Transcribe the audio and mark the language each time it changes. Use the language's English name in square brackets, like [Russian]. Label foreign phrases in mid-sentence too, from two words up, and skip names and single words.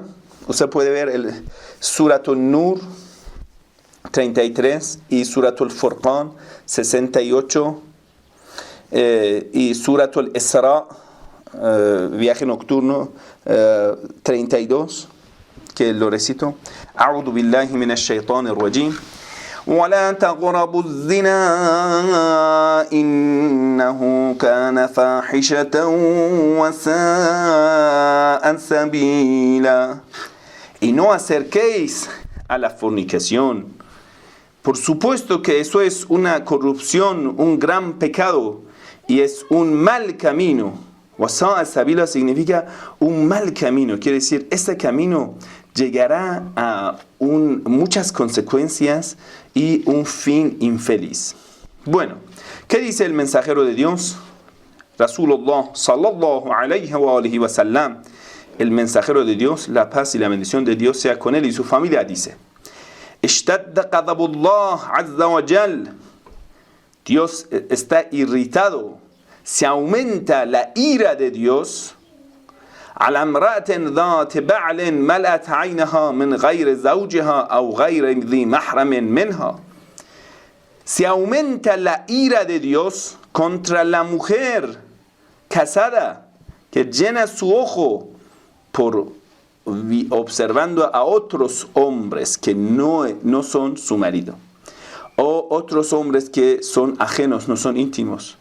[Spanish] Usted puede ver el Suratul Nur 33 y Suratul Furqan 68 y Suratul Isra, viaje nocturno 32, que lo recito. [Arabic] أعوذ بالله من الشيطان الرجيم. ولا تقربوا الزنا إنه كان فاحشة وساء سبيلا. [Spanish] Y no acerquéis a la fornicación. Por supuesto que eso es una corrupción, un gran pecado y es un mal camino. [Arabic] وساء سبيلا [Spanish] significa un mal camino. Quiere decir, este camino llegará a muchas consecuencias y un fin infeliz. Bueno, ¿qué dice el mensajero de Dios? [Arabic] رسول الله صلى الله عليه وآله وسلم, [Spanish] el mensajero de Dios, la paz y la bendición de Dios sea con él y su familia, dice: [Arabic] اشتد غضب الله عز وجل. [Spanish] Dios está irritado, se aumenta la ira de Dios. [Arabic] على امرأة ذات بعل ملأت عينها من غير زوجها أو غير ذي محرم منها. [Spanish] Se aumenta la ira de Dios contra la mujer casada que llena su ojo por observando a otros hombres que no son su marido, o otros hombres que son ajenos, no son íntimos.